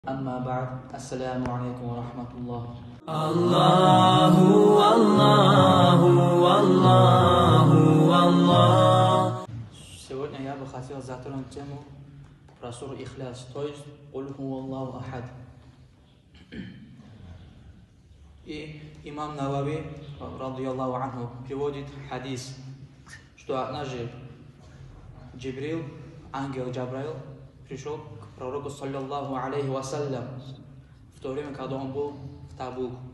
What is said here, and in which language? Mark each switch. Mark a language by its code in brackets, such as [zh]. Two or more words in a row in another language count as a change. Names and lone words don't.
[ar] أما بعد السلام عليكم ورحمة الله. الله والله والله والله. [ru] Сегодня я бы хотел затронуть тему про суру Ихляс, то есть [ar] «قل هو الله أحد». [ru] И имам Навави, [ar] رضي الله عنه, [ru] приводит хадис, что однажды Джибрил, ангел Джабраил, пришел к пророку, [ar] صلى الله عليه وسلم, [ru] в то время, когда он был в Табук.